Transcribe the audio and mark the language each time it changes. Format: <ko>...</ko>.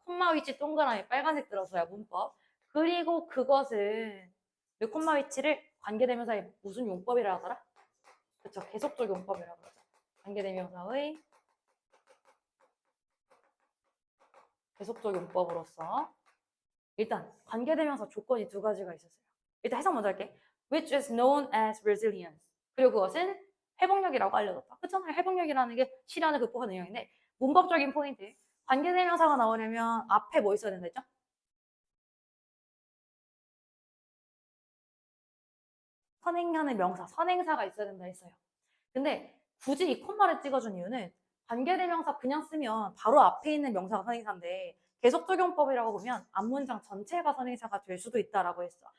<ko>콤마 위치 동그라미 빨간색 들었어요. 문법. 그리고 그것은 이 콤마 위치를 관계대명사의 무슨 용법이라 하더라? 그렇죠. 계속적 용법이라고 하죠. 관계대명사의 계속적 용법으로서 일단 관계대명사 조건이 두 가지가 있었어요. 일단 해석 먼저 할게.</ko> <en>Which is known as resilience.</en> <ko>그리고 그것은 회복력이라고 알려졌다. 그렇잖아요. 회복력이라는 게 시련을 극복하는 능력인데 문법적인 포인트. 관계대명사가 나오려면 앞에 뭐 있어야 된다 했죠? 선행하는 명사, 선행사가 있어야 된다 했어요. 근데 굳이 이 콤마를 찍어준 이유는 관계대명사 그냥 쓰면 바로 앞에 있는 명사가 선행사인데 계속적용법이라고 보면 앞문장 전체가 선행사가 될 수도 있다라고 했어.</ko>